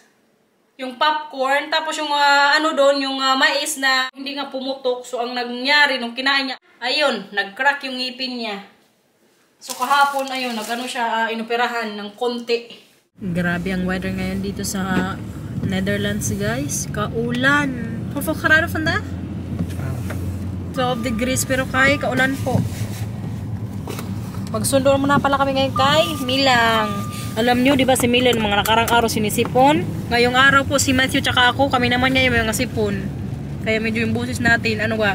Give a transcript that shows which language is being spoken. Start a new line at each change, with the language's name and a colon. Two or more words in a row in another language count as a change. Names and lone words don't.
Filipino: Yung popcorn, tapos yung doon, yung mais na hindi nga pumutok. So, ang nangyari nung kinain niya, ayun, nag-crack yung ngipin niya. So, kahapon, ayun, siya, inoperahan ng konti. Grabe ang weather ngayon dito sa Netherlands guys. Kaulan.
Dutch: Hoeveel graden vandaag?
Filipino: 12 degrees pero kay kaulan po. Magsundo muna pala kami ngayon kay Milang. Alam nyo, di ba si Milan, mga nakarang araw sinisipon. Ngayong araw po si Matthew tsaka ako, kami naman niya yung mga sipon. Kaya medyo yung busis natin, ano ba?